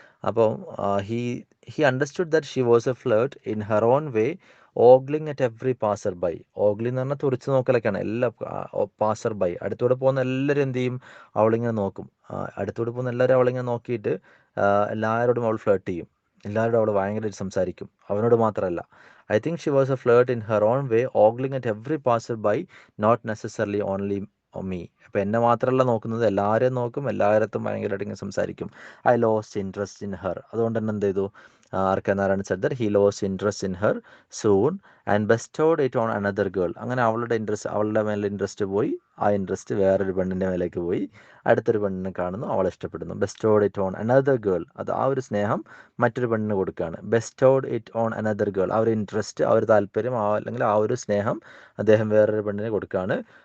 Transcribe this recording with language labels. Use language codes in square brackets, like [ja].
[ml] അപ്പോൾ [en] He he understood that she was a flirt in her own way, ogling at every passer by. [ml] ഓഗ്ലിംഗ് എന്ന് പറഞ്ഞാൽ തുറിച്ച് നോക്കലൊക്കെയാണ്. എല്ലാ passer by, അടുത്തൂടെ പോകുന്ന എല്ലാവരും എന്ത് ചെയ്യും, അവളിങ്ങനെ നോക്കും. അടുത്തൂടെ പോകുന്ന എല്ലാവരും അവളിങ്ങനെ നോക്കിയിട്ട് എല്ലാവരോടും അവൾ ഫ്ലേർട്ട് ചെയ്യും. എല്ലാവരോടും അവൾ ഭയങ്കരമായിട്ട് സംസാരിക്കും, അവനോട് മാത്രമല്ല. [en] I think she was a flirt in her own way, ogling at every passerby, not necessarily only me. [ml] അപ്പം എന്നെ മാത്രമല്ല നോക്കുന്നത്, എല്ലാവരെയും നോക്കും, എല്ലാവരത്തും ഭയങ്കരമായിട്ട് ഇങ്ങനെ സംസാരിക്കും. [en] I lost interest in her. [ml] അതുകൊണ്ട് തന്നെ എന്ത് ചെയ്തു, [en] ആർക്കെന്നാരാണ് said that he lost interest in her soon and bestowed it on another girl. [ml] അങ്ങനെ അവളുടെ മേലെ ഇൻട്രസ്റ്റ് പോയി, ആ ഇൻട്രസ്റ്റ് വേറൊരു പെണ്ണിൻ്റെ മേലേക്ക് പോയി, അടുത്തൊരു പെണ്ണിനെ കാണുന്നു, അവളെ ഇഷ്ടപ്പെടുന്നു. [en] bestowed it on another girl, [ml] അത് ആ ഒരു സ്നേഹം മറ്റൊരു പെണ്ണിന് കൊടുക്കുകയാണ്. [en] bestowed it on another girl, [ml] ആ ഒരു ഇൻട്രസ്റ്റ്, ആ ഒരു താല്പര്യം, അല്ലെങ്കിൽ ആ ഒരു സ്നേഹം അദ്ദേഹം വേറൊരു പെണ്ണിന് കൊടുക്കുകയാണ്.